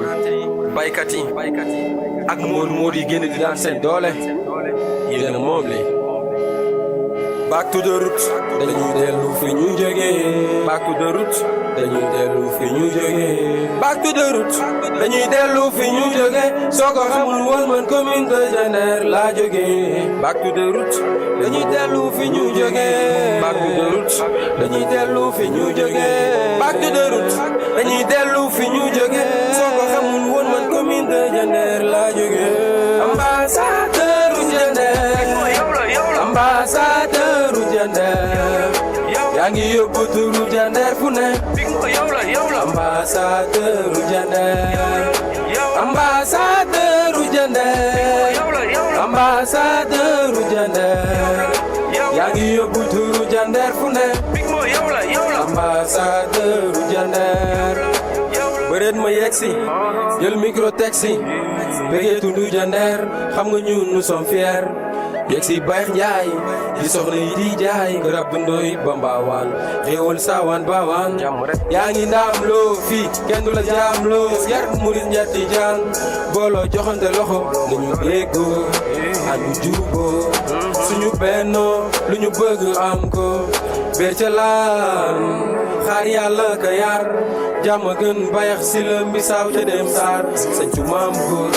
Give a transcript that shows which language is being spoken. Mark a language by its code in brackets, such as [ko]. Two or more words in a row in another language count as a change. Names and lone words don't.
[wo] baykat yi ak moodu yi génn di daan seen doole yéen a moom li [en] back to the root [wo] dañuy dellu fi ñu jógee [en] back to the root [wo] dañuy dellu fi ñu jógee [en] back to the root [wo] dañuy dellu fi ñu jógee soo ko xamul woon man [fr] commune de Diender [wo] laa jógee [en] back to the root [wo] dañuy dellu fi ñu jógee [en] back to the root [wo] dañuy dellu fi ñu jógee [en] back to the root [wo] dañuy dellu fi ñu jógee soo ko xamul woon man [fr] commune de Diender [wo] laa jógee ambassadeur u Diender ambassadeur u Diender yaa ngi yóbbu turu Diender fu ne ambassadeur u Diender ambassadeur u Diender ambassadeur u Diender yaa ngi yóbbu turu Diender fu ne ambassadeur u Diender bëreet ma yegsi jël micro taxi bëggee tundu Diender xam nga ñun [fr] nous sommes fiers [wo] yegsi Baye Njaay di soxna yi di jaay garab dundoy bambawaan xéewal saawaan baawaan yaa ngi ndaam loo fii kenn du la jaam loo yar murit njatti jaan booloo joxante loxo nañu déggoo àndu juboo suñu bennoo lu ñu bëgg am ko bér ca laan xaar yàlla ka yar jàmm gën bayax si la mbisaaw ca dem saar sañcu maam góor